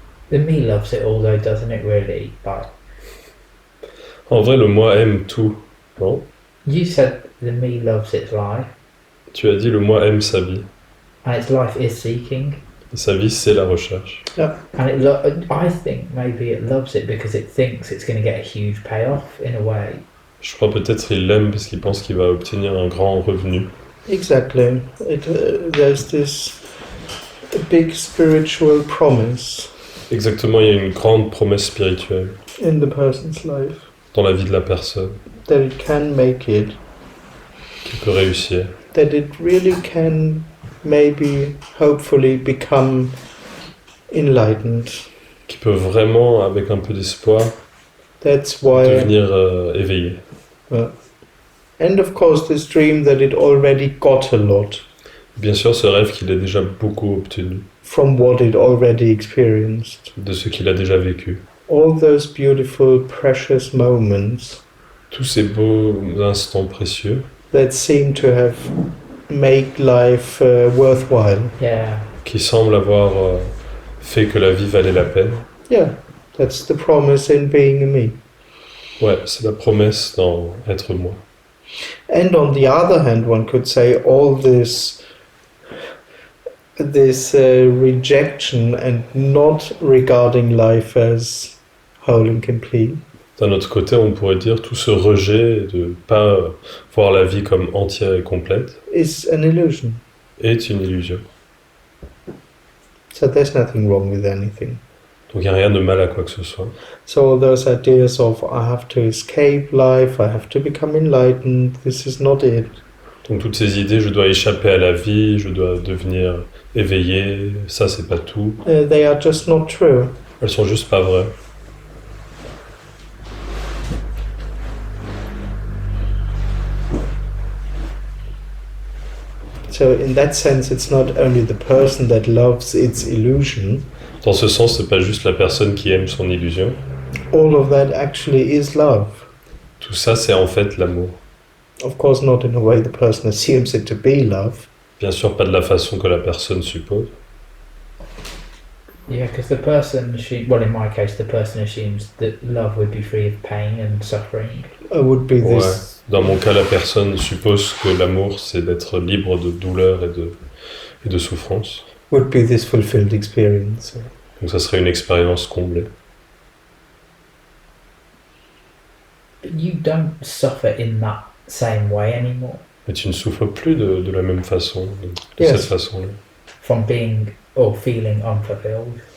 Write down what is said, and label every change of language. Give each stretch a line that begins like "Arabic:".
English: The me loves it all though, doesn't it really? Like,
French: En vrai, le moi aime tout, non?
English: you said the me loves its life,
French: Tu as dit le moi aime sa vie.
English: and its life is seeking.
French: Sa vie, c'est la recherche.
English: And I think maybe it loves it because it thinks it's going to get a huge payoff in a way.
French: Je crois peut-être il l'aime parce qu'il pense qu'il va obtenir un grand revenu.
English: Exactly. There's this big spiritual promise
French: Exactement, il y a une grande promesse spirituelle
English: in the person's life
French: dans la vie de la personne
English: that it can make it,
French: qui peut réussir.
English: that it really can maybe, hopefully, become enlightened.
French: Qui peut vraiment, avec un peu d'espoir,
English: That's why.
French: devenir éveillé.
English: And of course, this dream that it already got a lot
French: Bien sûr, ce rêve qu'il a déjà beaucoup obtenu
English: from what it already experienced.
French: de ce qu'il a déjà vécu.
English: All those beautiful, precious moments
French: Tous ces beaux instants précieux
English: that seem to have made life worthwhile. Yeah.
French: qui semblent avoir fait que la vie valait la peine.
English: Yeah, that's the promise in being a me.
French: Ouais, c'est la promesse dans être moi.
English: And on the other hand, one could say all this rejection and not regarding life as whole and complete
French: D'un autre côté, on pourrait dire tout ce rejet de ne pas voir la vie comme entière et complète
English: is an illusion.
French: est une illusion.
English: So there's nothing wrong with anything.
French: Donc il n'y a rien de mal à quoi que ce soit.
English: So all those ideas of I have to escape life, I have to become enlightened, this is not it.
French: Donc toutes ces idées, je dois échapper à la vie, je dois devenir éveillé, ça c'est pas tout.
English: They are just not true.
French: Elles sont juste pas vraies.
English: So in that sense, it's not only the person that loves its illusion.
French: Dans ce sens, c'est pas juste la personne qui aime son illusion.
English: All of that actually is love.
French: Tout ça, c'est en fait l'amour.
English: Of course, not in a way the person assumes it to be love.
French: Bien sûr, pas de la façon que la personne suppose.
English: Yeah, because the person, well, in my case, the person assumes that love would be free of pain and suffering. Would be
French: Ouais.
English: this.
French: Dans mon cas, la personne suppose que l'amour, c'est d'être libre de douleur et de souffrance.
English: Would be this fulfilled experience.
French: Donc ça serait une expérience comblée.
English: But you don't suffer in that same way anymore.
French: Mais tu ne souffres plus de la même façon, de
English: Yes.
French: cette façon-là.
English: From being or feeling unfulfilled.